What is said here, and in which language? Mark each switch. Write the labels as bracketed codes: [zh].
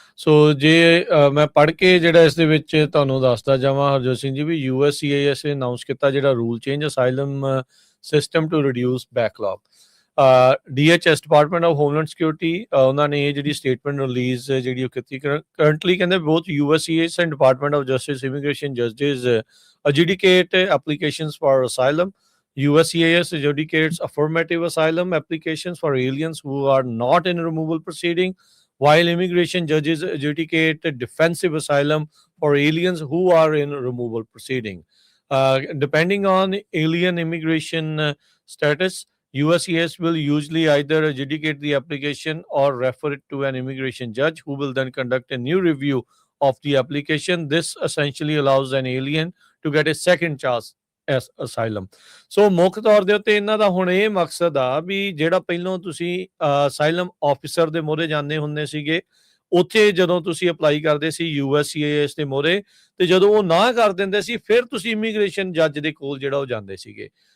[pa] ਸੋ ਜੇ ਮੈਂ ਪੜ੍ਹ ਕੇ ਜਿਹੜਾ ਇਸ ਦੇ ਵਿੱਚ ਤੁਹਾਨੂੰ ਦੱਸਦਾ ਜਾਵਾਂ ਹਰਜੋਤ ਸਿੰਘ ਜੀ, ਵੀ US CIS ਨੇ ਅਨਾਊਂਸ ਕੀਤਾ ਜਿਹੜਾ rule change [en] Asylum system to reduce backlog. [pa] DHS department of homeland security ਉਹਨਾਂ ਨੇ ਇਹ ਜਿਹੜੀ ਸਟੇਟਮੈਂਟ ਰਿਲੀਜ਼ ਜਿਹੜੀ ਉਹ ਕੀਤੀ। [en] Currently ਕਹਿੰਦੇ ਬੋਥ US CIS and department of justice immigration ਜਜਿਸ adjudicate applications for asylum. US CIS adjudicates affirmative asylum applications for aliens who are not in removal proceeding, while immigration judges adjudicate defensive asylum for aliens who are in removal proceeding. Depending on alien immigration status, USCIS will usually either adjudicate the application or refer it to an immigration judge who will then conduct a new review of the application. This essentially allows an alien to get a second chance as asylum. [pa] ਸੋ ਮੁੱਖ ਤੌਰ ਦੇ ਉੱਤੇ ਇਹਨਾਂ ਦਾ ਹੁਣ ਇਹ ਮਕਸਦ ਆ ਵੀ ਜਿਹੜਾ ਪਹਿਲੋਂ ਤੁਸੀਂ ਅਸਾਈਲਮ ਆਫਿਸਰ ਦੇ ਮੋਹਰੇ ਜਾਂਦੇ ਹੁੰਦੇ ਸੀਗੇ, ਉੱਥੇ ਜਦੋਂ ਤੁਸੀਂ ਅਪਲਾਈ ਕਰਦੇ ਸੀ USCIS ਦੇ ਮੋਹਰੇ, ਤੇ ਜਦੋਂ ਉਹ ਨਾ ਕਰ ਦਿੰਦੇ ਸੀ ਫਿਰ ਤੁਸੀਂ ਇਮੀਗ੍ਰੇਸ਼ਨ ਜੱਜ ਦੇ ਕੋਲ ਜਿਹੜਾ ਉਹ ਜਾਂਦੇ ਸੀਗੇ।